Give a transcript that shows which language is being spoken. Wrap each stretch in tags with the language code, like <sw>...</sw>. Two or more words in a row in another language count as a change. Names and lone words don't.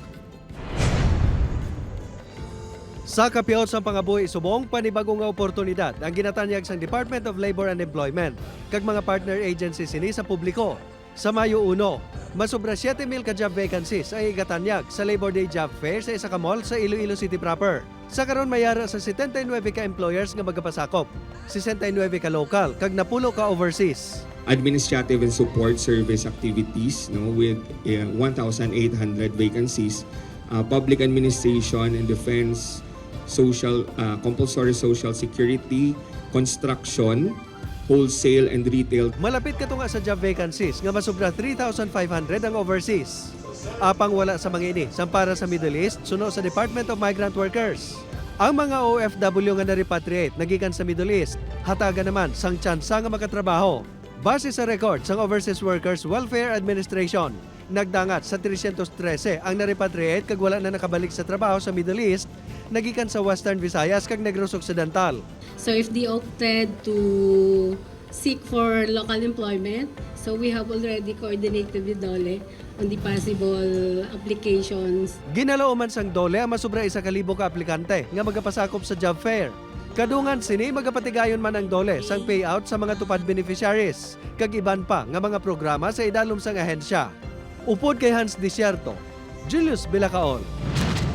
<hil>Sa kapiyot sa pangabuhi subong, panibagong nga oportunidad ang ginatanyag sa Department of Labor and Employment kag mga</hil> <en>partner agencies</en> <hil>sini sa publiko. Sa Mayo 1, masobra 7,000 ka</hil> <en>job vacancies</en> <hil>ay igatanyag sa Labor Day Job Fair sa isa ka mall sa Iloilo City proper. Sa karon mayara sa 79 ka employers nga magapasakop, 69 ka local kag napulo ka overseas.</hil> <en>Administrative and support service activities with 1,800 vacancies, public administration and defense, compulsory social security, construction, wholesale and retail.</en> <hil>Malapit ka nga sa</hil> <en>job vacancies</en> <hil>nga masobra 3,500 ang overseas. Apang wala sa mga ini, para sa Middle East, suno sa Department of Migrant Workers. Ang mga OFW nga na-repatriate nagikan sa Middle East, hataga naman sang tsansa nga makatrabaho. Base sa record sang Overseas Workers Welfare Administration, nagdangat sa 313 ang na-repatriate kag wala na nakabalik sa trabaho sa Middle East, nagikan sa Western Visayas kag Negros Occidental.</hil> <en>So if they opted to seek for local employment, so we have already coordinated with DOLE on the possible applications.</en> <hil>Ginalao man sang DOLE ang masobra 1,000 ka aplikante nga magapasakop sa job fair. Kadungan sini magapatigayon man ang DOLE sang payout sa mga tupad beneficiaries kag iban pa nga mga programa sa idalom sang ahensya. Upod kay Hans Desierto, Julius Bilacaol.</hil>